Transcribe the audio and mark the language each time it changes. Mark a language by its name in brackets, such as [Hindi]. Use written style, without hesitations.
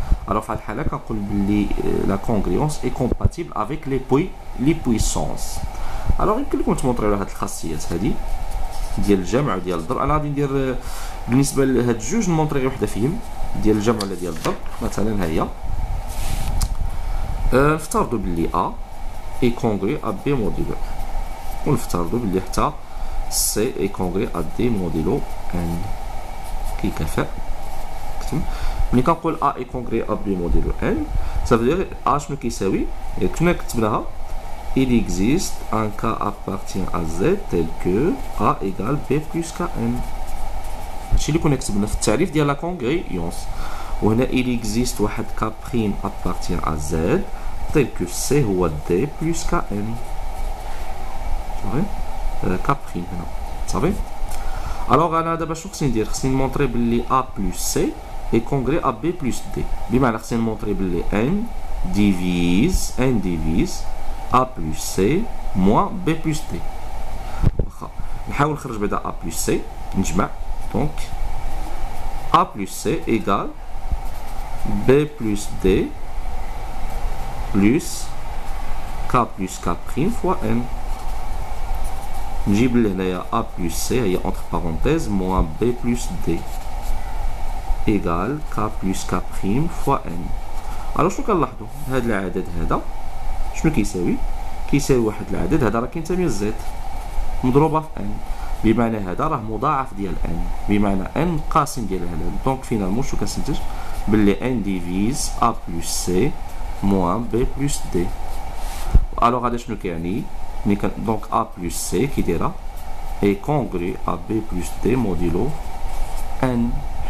[French] alors [Arabic] في هذه الحالة كنقول بلي [French] la congruence est compatible avec les puissances. [Arabic] alors يمكن لكم تمونطريو هاد الخاصيات هادي ديال الجمع وديال الضرب. انا غادي ندير بالنسبه لهاد الجوج نمونطري وحده فيهم ديال الجمع ولا ديال الضرب. مثلا ها هي نفترضوا بلي [French] A est congrue à B modulo N [Arabic] ونفترضوا بلي حتى [French] C est congrue à D modulo N [Arabic] كيكافئ. كتب ملي كنقول [French] A est congrue à B modulo N ça veut dire A [Arabic] شنو كيساوي كنا كتبناها [French] il existe un K appartient à Z tel que A égale B plus KN. [Arabic] هادشي اللي كنا كتبنا في التعريف ديال لا كونغريونس. وهنا [French] il existe [Arabic] واحد [French] K prime appartient à Z tel que C هو D plus KN. [Arabic] صافي [French] K prime [Arabic] هنا صافي. [French] alors [Arabic] انا دابا شنو خصني ندير خصني نمونطري بلي [French] A plus C est congrue à B plus D [Arabic] بمعنى خصني نمونطري بلي [French] N divise A plus C moins B plus D. [Arabic] واخا نحاول نخرج بعدا [French] A plus C [Arabic] نجمع [French] donc A plus C égale B plus D plus K plus K prime fois N. [Arabic] نجيب لهنايا [French] A plus C [Arabic] هي [French] entre parenthèses moins B plus D égale K plus K prime fois N. [Arabic] alors شنو كنلاحظوا هذا العدد هذا شنو كيساوي كيساوي واحد العدد هذا راه كينتمي لزد مضروبه في ان بمعنى هذا راه مضاعف ديال ان بمعنى ان قاسم ديال هذا. [French] دونك فينالمون [Arabic] شنو كنستنتج بلي [French] ان ديفيز A plus C moins B plus D. alors [Arabic] هذا شنو كيعني [French] دونك A plus C [Arabic] كي دايره [French] est congrue à B plus D modulo N.